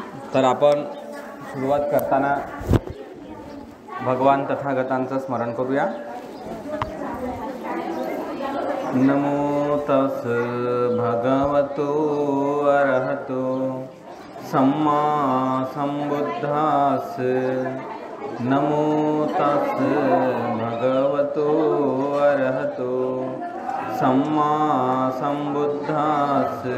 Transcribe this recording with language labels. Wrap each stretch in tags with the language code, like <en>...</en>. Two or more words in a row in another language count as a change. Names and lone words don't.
<mr>तर आपण सुरुवात करताना भगवान तथागतांचं स्मरण करूया।</mr> <pi>नमो तस् भगवतो अरहतो सम्मा संबुद्धास। नमो तस् भगवतो अरहतो सम्मा संबुद्धास।</pi>